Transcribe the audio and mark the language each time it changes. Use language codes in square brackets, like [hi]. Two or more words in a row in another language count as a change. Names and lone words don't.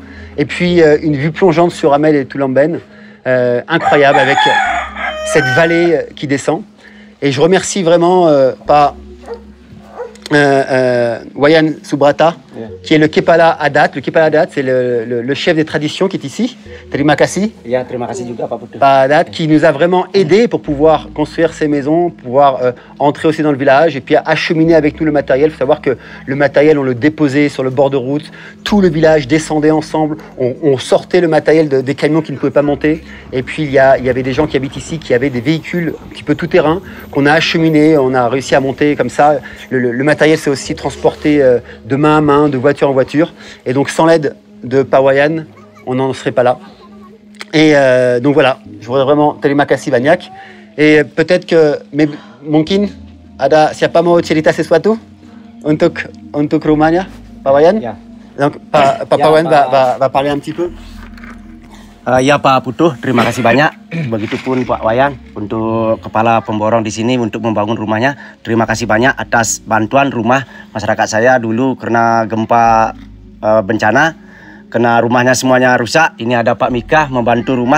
[fr] Et puis une vue plongeante sur Amel et Tulamben, incroyable, avec cette vallée qui descend. Et je remercie vraiment Wayan Subrata, qui est le [id] Kepala Adat. Le Kepala Adat, [fr] c'est le chef des traditions qui est ici. [id] Terima kasih. Ya, terima kasih juga Pak Putu. [fr] Adat, qui nous a vraiment aidés pour pouvoir construire ces maisons, pouvoir entrer aussi dans le village et puis acheminer avec nous le matériel. Il faut savoir que le matériel, on le déposait sur le bord de route. Tout le village descendait ensemble. On sortait le matériel des camions qui ne pouvaient pas monter. Et puis il y avait des gens qui habitent ici qui avaient des véhicules un petit peu tout terrain qu'on a acheminés. On a réussi à monter comme ça. Le matériel s'est aussi transporté de main à main, de voiture en voiture. Et donc sans l'aide de Pawayan, on n'en serait pas là. Et donc voilà, je voudrais vraiment [id] terima kasih banyak. [fr] Et peut-être que [id] mungkin ada siapa mau cerita sesuatu untuk rumahnya, Pawayan. Ya. [fr] Donc Pak Pawayan va parler un petit peu. [id] Ya Pak Putu, terima kasih banyak. Begitupun Pak Wayan untuk kepala pemborong di sini untuk membangun rumahnya. Terima kasih banyak atas bantuan rumah masyarakat saya dulu karena gempa bencana. Kena rumahnya semuanya rusak. Ini ada Pak Mika membantu rumah.